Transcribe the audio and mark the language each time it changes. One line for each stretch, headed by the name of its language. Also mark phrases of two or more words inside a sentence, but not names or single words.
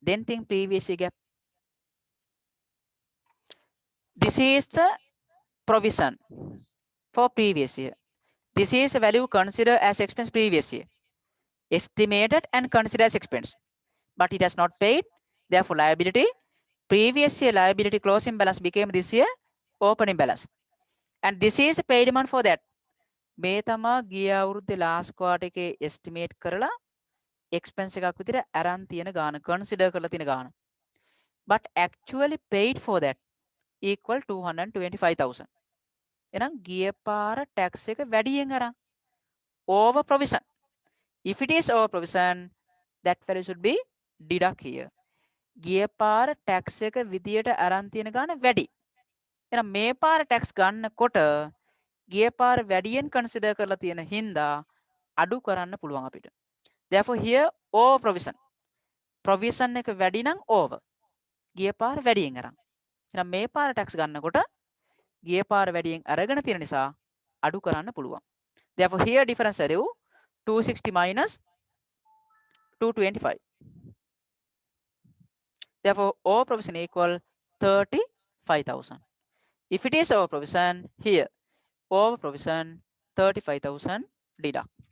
English: Then think previous year gap. This is the provision for previous year. This is a value considered as expense previous year, estimated and considered as expense, but it has not paid. Therefore, liability. Previous year liability closing balance became this year opening balance, and this is a paid amount for that.
Sinhala: මේ තමා ගිය අවුරුද්දේ
English: last quarter
Sinhala: එකේ estimate කරලා expense එකක් විදිහට අරන් තියෙන ගාන, consider කරලා තියෙන ගාන.
English: But actually paid for that equal 225,000.
Sinhala: එහෙනම් ගිය පාර tax එක වැඩියෙන් අරන්
English: over provision. If it is over provision, that value should be deduct here.
Sinhala: ගිය පාර tax එක විදියට අරන් තියෙන ගාන වැඩි. එහෙනම් මේ පාර tax ගන්නකොට ගිය පාර වැඩියෙන් consider කරලා තියෙන හින්දා අඩු කරන්න පුළුවන් අපිට.
English: Therefore here over provision.
Sinhala: Provision එක වැඩි නම් over. ගිය පාර වැඩියෙන් අරන්. එහෙනම් මේ පාර tax ගන්නකොට ගිය පාර වැඩියෙන් අරගෙන තියෙන නිසා අඩු කරන්න පුළුවන්.
English: Therefore here difference value 260 minus 225. Therefore over provision equal 35,000. If it is over provision, here over provision 35,000 deduct.